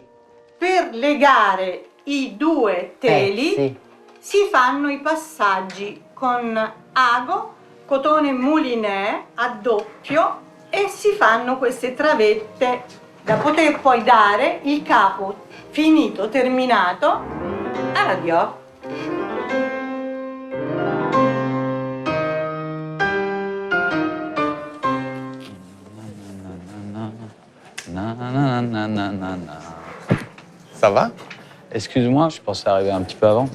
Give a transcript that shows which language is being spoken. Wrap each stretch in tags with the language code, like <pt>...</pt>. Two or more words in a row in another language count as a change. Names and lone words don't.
<it>Per legare i due teli Sì. si fanno i passaggi con ago, cotone mouliné a doppio e si fanno queste travette da poter poi dare il capo finito, terminato alla Dior.</it> <fr>Ça va? Excuse-moi, je pensais arriver un petit peu avant.</fr>